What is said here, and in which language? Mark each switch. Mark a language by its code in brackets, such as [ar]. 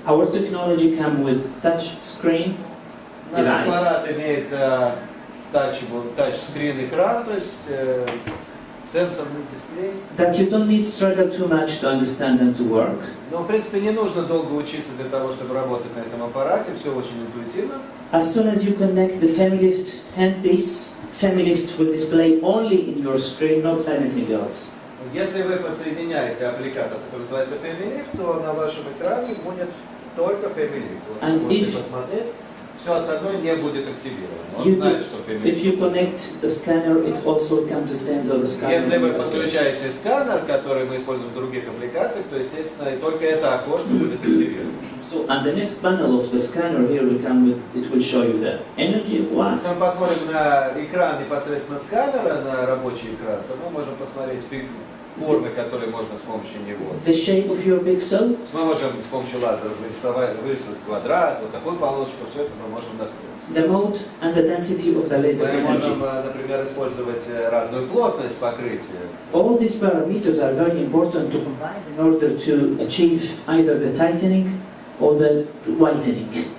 [en] Our technology comes with touch screen. [ru] Наш аппарат имеет тачскрин экран, то есть сенсорный дисплей. [en] That you don't need struggle too much to understand and to work. [ru] Но, в принципе, не нужно долго учиться для того, чтобы работать на этом аппарате, все очень интуитивно. [en] As soon as you connect the FemiLift handpiece, FemiLift will display only in your screen, not anything else. [ru] Если вы подсоединяете аппликатор, который называется FemiLift, то на вашем экране будет только FemiLift. Вот вы можете посмотреть, все остальное не будет активировано. Он знает, что FemiLift. [en] If you connect the scanner, it also comes the same as the scanner. [ru] Если вы подключаете сканер, который мы используем в других аппликациях, то, естественно, только это окошко будет активировано. [en] So, and the next panel of the scanner here will come with, it will show you the energy of what. [ru] Если мы посмотрим на экран непосредственно сканера, на рабочий экран, то мы можем посмотреть формы, которые можно с помощью него. [en] The shape of your pixel. [ru] Мы можем с помощью лазера вырисовать квадрат, вот такую полосочку, все это мы можем настроить. [en] The mode and the density of the laser [ru] Мы можем, например, использовать разную плотность покрытия. [en] All these parameters are very important to combine in order to achieve either the tightening or the whitening.